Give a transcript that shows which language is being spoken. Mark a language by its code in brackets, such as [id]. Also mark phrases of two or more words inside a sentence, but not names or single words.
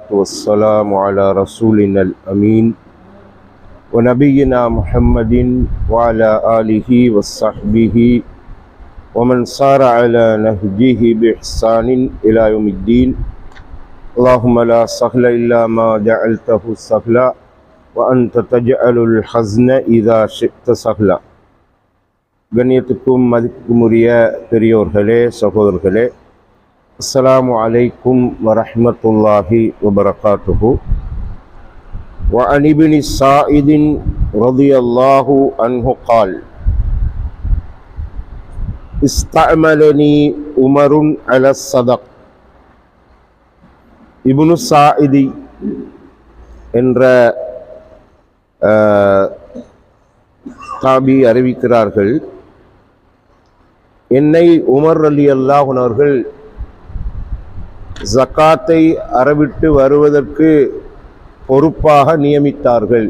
[ar] والسلام على رسولنا الأمين ونبينا محمد وعلى آله وصحبه ومن صار على نهجه بإحسان إلى يوم الدين اللهم لا سهل إلا ما جعلته سهلا وأنت تجعل الحزن إذا شئت سهلا. [ta] கண்ணியத்துக்கும் மதிப்புக்கும் உரிய பெரியோர்களே, சகோதரர்களே, [ar] السلام عليكم ورحمة الله وبركاته. وعن ابن سعيد رضي الله عنه قال استعملني عمر على الصدق. [ta] இப்னு சாயிதி என்ற தாபி அறிவிக்கிறார்கள், என்னை உமர் [ar] رضي الله عنه [ta] அவர்கள் ஜகாத்தை அறவிட்டு வருவதற்கு பொறுப்பாக நியமித்தார்கள்.